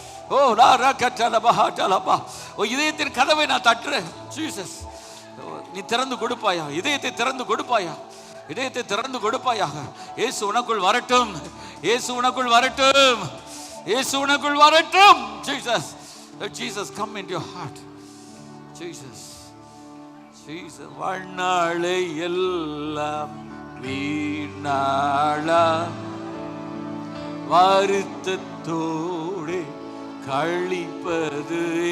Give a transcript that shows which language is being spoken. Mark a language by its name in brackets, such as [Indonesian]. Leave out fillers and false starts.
[Tamil] ஓ ரபக்கட்டலபா ஹட்டலபா. ஓ இதயத்தின் கதவை நான் தட்டுறேன். Jesus, நீ திறந்து கொடுப்பாயா, இதயத்தை திறந்து கொடுப்பாயா, இதயத்தை திறந்து கொடுப்பாயாக. இயேசு உனக்குள் வரட்டும், இயேசு உனக்குள் வரட்டும், இயேசு உனக்குள் வரட்டும். [English] Jesus, let Jesus come into your heart. Jesus Jesus. [Tamil] வாழ்நாளை எல்லாம் வீணாளா வருத்தத்தோடு கழிப்பது